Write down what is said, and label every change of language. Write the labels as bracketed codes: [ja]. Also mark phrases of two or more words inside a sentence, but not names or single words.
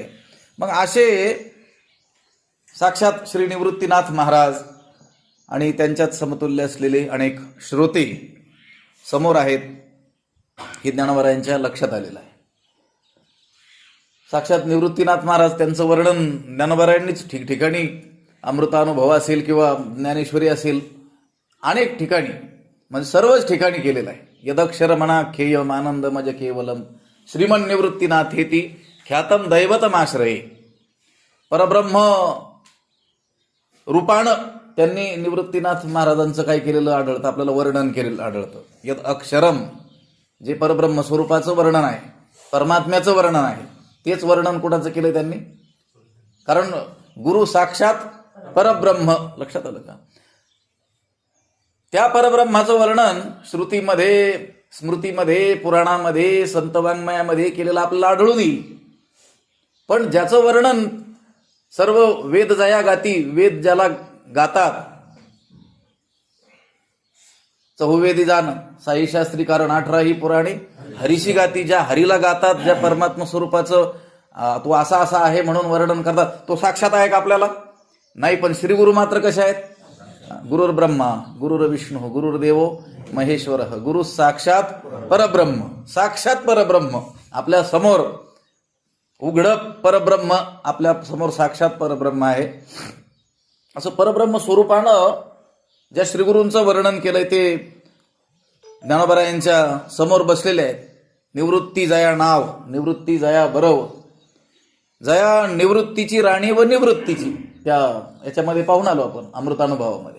[mr] मग असे साक्षात श्री निवृत्तीनाथ महाराज आणि त्यांच्यात समतुल्य असलेले अनेक श्रोते समोर आहेत, हे ज्ञानोबरायांच्या लक्षात आलेलं आहे. साक्षात निवृत्तीनाथ महाराज त्यांचं वर्णन ज्ञानोबरायांनीच ठिकठिकाणी, अमृतानुभव असेल किंवा ज्ञानेश्वरी असेल, अनेक ठिकाणी म्हणजे सर्वच ठिकाणी केलेलं आहे. [sa] यदक्षर म्हणा खेयम आनंद मज केवलम श्रीमन निवृत्तीनाथेती ख्यातम दैवतमाश्रये. [mr] परब्रह्म रूपानं त्यांनी निवृत्तीनाथ महाराजांचं काय केलेलं आढळतं, आपल्याला वर्णन केलेलं आढळतं. [sa] यद अक्षरम, [mr] जे परब्रह्म स्वरूपाचं वर्णन आहे, परमात्म्याचं वर्णन आहे, तेच वर्णन कुणाचं केलं त्यांनी, कारण गुरु साक्षात परब्रह्म. लक्षात आलं का? त्या परब्रह्माचं वर्णन श्रुतीमध्ये, स्मृतीमध्ये, पुराणामध्ये, संतवाङ्मयामध्ये केलेलं आपल्याला आढळून येईल. पण ज्याचं वर्णन सर्व वेद जया गाती, वेद ज्याला गातात, चहुवेदी जाण साई शास्त्री कारण 18 ही पुराणे हरीशी गाती, ज्या हरीला गातात, ज्या परमात्मा स्वरूपाचं तो असा असा आहे म्हणून वर्णन करतात, तो साक्षात आहे का आपल्याला? नाही. पण श्रीगुरु मात्र कसे आहेत? [sa] गुरुर ब्रह्मा गुरुर विष्णू गुरुर्देवो महेश्वर, गुरु साक्षात परब्रह्म. [mr] साक्षात परब्रह्म आपल्या समोर, उघड परब्रह्म आपल्या समोर साक्षात परब्रह्म आहे. असं परब्रह्म स्वरूपानं ज्या श्रीगुरूंचं वर्णन केलंय ते ज्ञानोबरायांच्या समोर बसलेले आहेत. निवृत्ती जया नाव, निवृत्ती जया बरव, जया निवृत्तीची राणी व निवृत्तीची, त्या याच्यामध्ये पाहून आलो आपण अमृतानुभवामध्ये.